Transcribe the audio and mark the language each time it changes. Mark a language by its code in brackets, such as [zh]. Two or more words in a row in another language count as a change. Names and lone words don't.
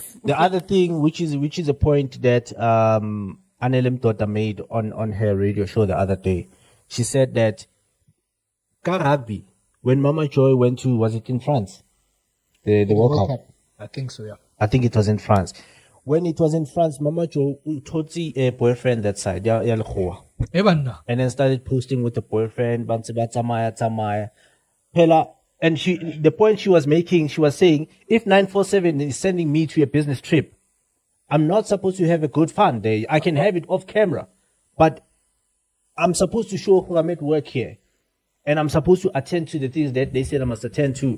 [en] The other thing, which is a point that Annelem Tota made on her radio show the other day, she said that rugby, when Mama Joy went to, was it in France? The World Cup. I think so, yeah. I think it was in France. When it was in France, Mama Joy [st] totsi a [en] boyfriend that side, [st] ya lekgowa. [en] Ebanna. And then started posting with the boyfriend, tsamaya. Phela, And the point she was making, she was saying, if 947 is sending me to a business trip, I'm not supposed to have a good fun day. I can have it off camera, but I'm supposed to show who I'm at work here. And I'm supposed to attend to the things that they said I must attend to.